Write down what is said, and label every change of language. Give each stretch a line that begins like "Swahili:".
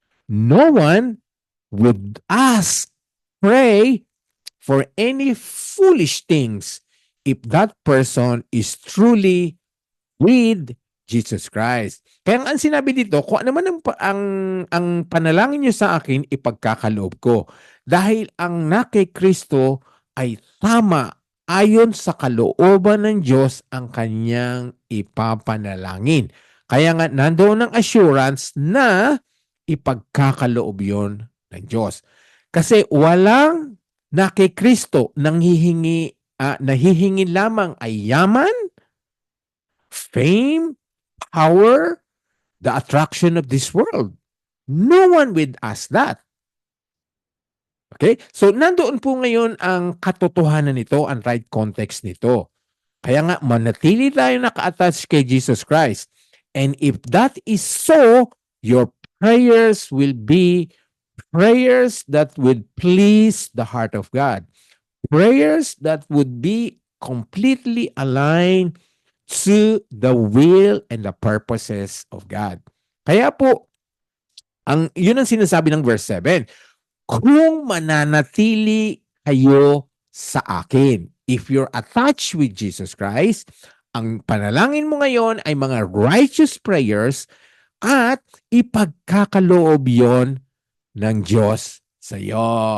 English: No one would pray for any foolish things if that person is truly with Jesus Christ.
Filipino: Kaya ang sinabi dito, kung ano man ang panalangin niyo sa akin, ipagkakaloob ko. Dahil ang na kay Kristo ay tama ayon sa kalooban ng Diyos ang kanyang ipapanalangin. Kaya nga nandoon ang assurance na ipagkakaloob yon ng Diyos. Kasi walang na kay Kristo nahihingi lamang ay yaman,
English: fame, power, the attraction of this world. No one would ask that. Okay?
Filipino: So, nandoon po ngayon ang katotohanan nito, ang
English: right context
Filipino: nito. Kaya nga, manatili tayo naka-attach kay Jesus Christ.
English: And if that is so, your prayers will be prayers that would please the heart of God. Prayers that would be completely aligned to the will and the purposes of God.
Filipino: Kaya po, yun ang sinasabi ng verse 7. Kung mananatili kayo sa akin.
English: If you're attached with Jesus Christ,
Filipino: ang panalangin mo ngayon ay mga
English: righteous prayers
Filipino: at ipagkakaloob yon ng Diyos sa iyo.